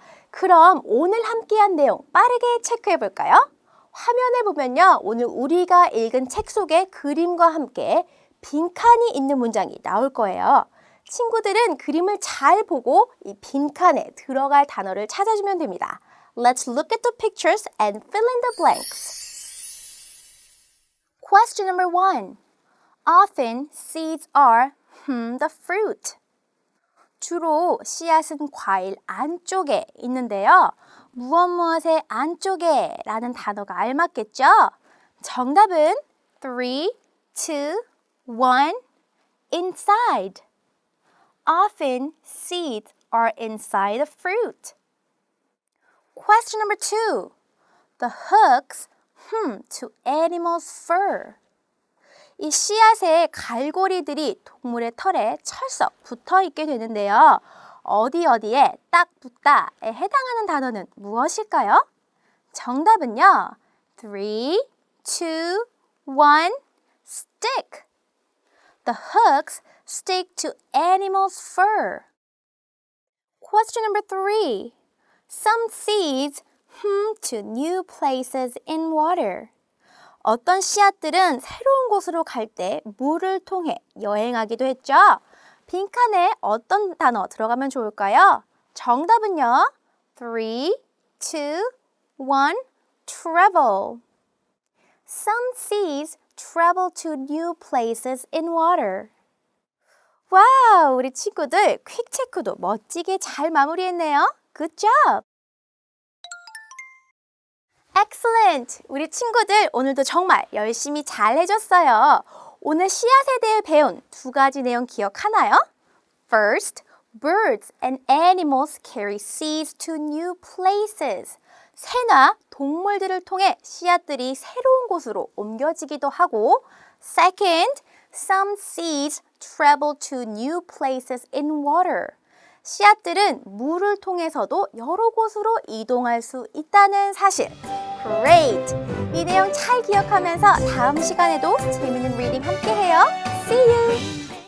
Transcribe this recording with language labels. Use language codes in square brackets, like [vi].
[ko] 그럼 오늘 함께한 내용 빠르게 체크해 볼까요? 화면에 보면요, 오늘 우리가 읽은 책 속에 그림과 함께 빈칸이 있는 문장이 나올 거예요. 친구들은 그림을 잘 보고 이 빈칸에 들어갈 단어를 찾아주면 됩니다. [en] Let's look at the pictures and fill in the blanks. Question number 1. Often seeds are the fruit. [ko] 주로 씨앗은 과일 안쪽에 있는데요. 무엇의 안쪽에 라는 단어가 알맞겠죠? 정답은 3, 2, 1, [en] inside. Often seeds are inside a fruit. Question number 2. The hooks to animals' fur. [ko] 이 씨앗의 갈고리들이 동물의 털에 철썩 붙어 있게 되는데요. 어디에 딱 붙다에 해당하는 단어는 무엇일까요? 정답은요. 3, 2, 1, [en] stick. The hooks stick to animals' fur. Question number 3. Some seeds to new places in water. [ko] 어떤 씨앗들은 새로운 곳으로 갈 때 물을 통해 여행하기도 했죠. 빈칸에 어떤 단어 들어가면 좋을까요? 정답은요. 3, 2, 2, 1, [en] travel. Some seeds travel to new places in water. [ko] 와우, 우리 친구들 퀵 체크도 멋지게 잘 마무리했네요. [en] Good job! Excellent! [ko] 우리 친구들 오늘도 정말 열심히 잘 해줬어요. 오늘 씨앗에 대해 배운 두 가지 내용 기억하나요? [en] First, birds and animals carry seeds to new places. [ko] 새나 동물들을 통해 씨앗들이 새로운 곳으로 옮겨지기도 하고 [en] Second, some seeds travel to new places in water. [ko] 씨앗들은 물을 통해서도 여러 곳으로 이동할 수 있다는 사실. [en] Great! [ko] 이 내용 잘 기억하면서 다음 시간에도 재밌는 리딩 함께 해요. [en] See you!